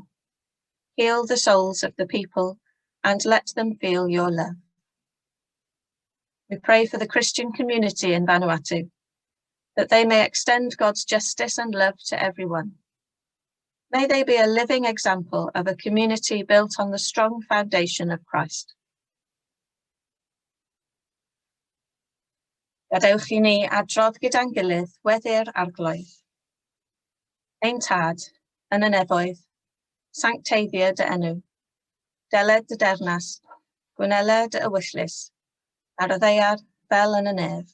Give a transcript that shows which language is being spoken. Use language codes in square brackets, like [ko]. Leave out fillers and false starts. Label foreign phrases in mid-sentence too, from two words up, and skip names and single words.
[en] Heal the souls of the people and let them feel your love. We pray for the Christian community in Vanuatu, that they may extend God's justice and love to everyone. May they be a living example of a community built on the strong foundation of Christ. [cy] Gadewch I ni adrodd gyda'n gilydd weddi'r arglwydd. Ein tad, yn y nefoedd, sancteiddio dy enw, deled dy dernas, gwnele dy ewyllus, ar y ddeiar fel yn y nef.